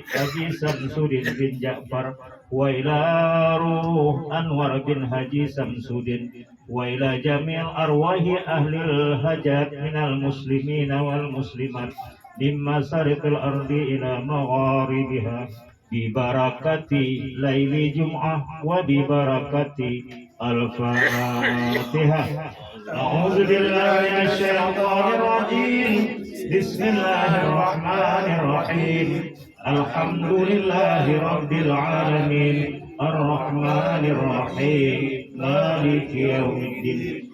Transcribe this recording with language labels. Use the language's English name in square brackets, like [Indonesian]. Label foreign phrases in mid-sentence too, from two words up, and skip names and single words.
[Arabic] الحاج شمس الدين بن جعفر وإلى روح أنور بن الحاج شمس الدين وإلى جميع الأرواح أهل الحاجات من المسلمين والمسلمات مما شارق الأرض إلى مغاربها ببركة ليلة الجمعة وببركة الفاتحة. أعوذ بالله من الشيطان الرجيم. بسم الله الرحمن الرحيم. الحمد لله رب العالمين. الرحمن الرحيم. مالك يوم الدين.